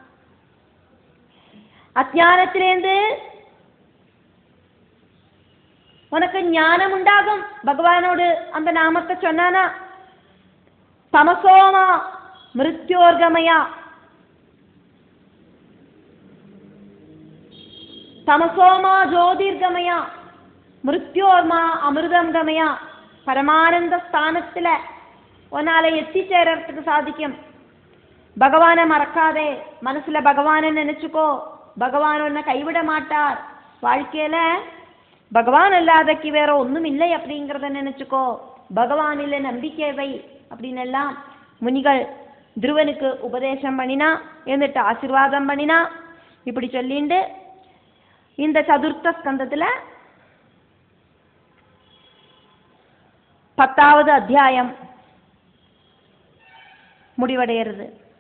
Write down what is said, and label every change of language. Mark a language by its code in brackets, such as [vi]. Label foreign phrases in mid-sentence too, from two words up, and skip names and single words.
[ta] அஜானத்திலேருந்து உனக்கு ஞானம் உண்டாகும். பகவானோடு அந்த நாமத்தை சொன்னானா. [sa] தமசோமா மிருத்யோர்கமயா തമസോമാ ജ്യോതിർഗമയ, മൃത്യോർമാ അമൃതം ഗമയ. [ta] பரமானந்த ஸ்தானத்தில் ஒன்னாலே எத்திச்சேரத்துக்கு சாதிக்கும். பகவானை மறக்காதே மனசிலே பகவானை நினைச்சுக்கோ. பகவான் ஒன்னை கைவிட மாட்டார். வாழ்க்கையில பகவான் அல்லாதக்கு வேற ஒன்றும் இல்லை அப்படிங்கிறத நினைச்சுக்கோ. பகவானில நம்பிக்கை வை அப்படின்னு எல்லாம் முனிகள் துருவனுக்கு உபதேசம் பண்ணினா, എന്നിട്ട് ஆசீர்வாதம் பண்ணினா. இப்படி சொல்லிண்டு இந்த சதுர்த்த ஸ்கந்தத்துல 10வது அத்தியாயம் முடிவடைகிறது.